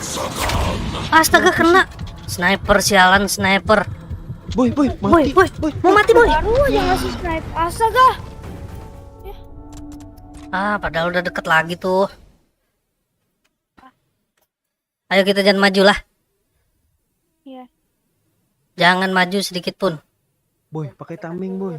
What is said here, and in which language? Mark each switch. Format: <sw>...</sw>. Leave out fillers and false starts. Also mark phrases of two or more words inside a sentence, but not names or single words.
<id>Astaga, kena. Sniper, sialan sniper. Boy, mati. Boy. Mau mati boy. Baru aja ngasih snipe. Astaga. Padahal udah deket lagi tuh. Ayo kita jangan maju lah. Iya. Jangan maju sedikit pun. Boy, pakai tameng boy.</id>